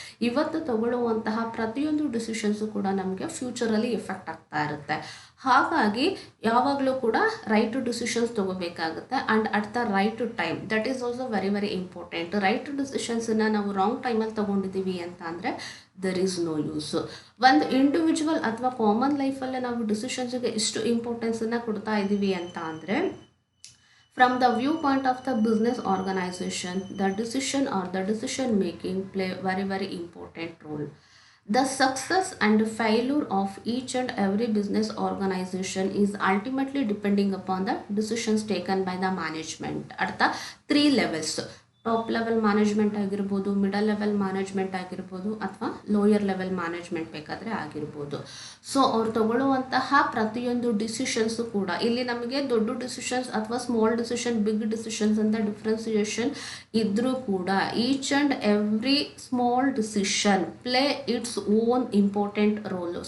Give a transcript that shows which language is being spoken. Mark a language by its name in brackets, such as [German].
[Kannada] ಇವತ್ತು ತಗೊಳ್ಳುವಂತಹ ಪ್ರತಿಯೊಂದು ಡಿಸಿಷನ್ಸು ಕೂಡ ನಮಗೆ ಫ್ಯೂಚರಲ್ಲಿ ಎಫೆಕ್ಟ್ ಆಗ್ತಾ ಇರುತ್ತೆ. ಹಾಗಾಗಿ ಯಾವಾಗಲೂ ಕೂಡ right decisions ತೊಗೋಬೇಕಾಗುತ್ತೆ [English] And at the right time. That is also very very important. [Kannada] Right ಡಿಸಿಷನ್ಸನ್ನು ನಾವು ರಾಂಗ್ ಟೈಮಲ್ಲಿ ತೊಗೊಂಡಿದ್ದೀವಿ ಅಂತ ಅಂದರೆ [English] There is no use. [Kannada] ಒಂದು ಇಂಡಿವಿಜುವಲ್ ಅಥವಾ ಕಾಮನ್ ಲೈಫಲ್ಲೇ ನಾವು ಡಿಸಿಷನ್ಸ್ಗೆ ಎಷ್ಟು ಇಂಪಾರ್ಟೆನ್ಸನ್ನು ಕೊಡ್ತಾ ಇದ್ದೀವಿ ಅಂತ ಅಂದರೆ [English] from the viewpoint of the business organization, the decision or the decision making play very very important role. The success and failure of each and every business organization is ultimately depending upon the decisions taken by the management at the three levels. [Kannada] Top level management ಆಗಿರ್ಬೋದು, middle level management ಆಗಿರ್ಬೋದು ಅಥವಾ lower level management ಬೇಕಾದರೆ ಆಗಿರ್ಬೋದು. So ಅವ್ರು ತಗೊಳ್ಳುವಂತಹ ಪ್ರತಿಯೊಂದು decisions ಕೂಡ ಇಲ್ಲಿ ನಮಗೆ ದೊಡ್ಡ ಡಿಸಿಷನ್ಸ್ ಅಥವಾ ಸ್ಮಾಲ್ ಡಿಸಿಷನ್, ಬಿಗ್ ಡಿಸಿಷನ್ಸ್ ಅಂತ ಡಿಫ್ರೆನ್ಸಿಯೇಷನ್ ಇದ್ದರೂ ಕೂಡ [English] Each and every small decision play its own important role.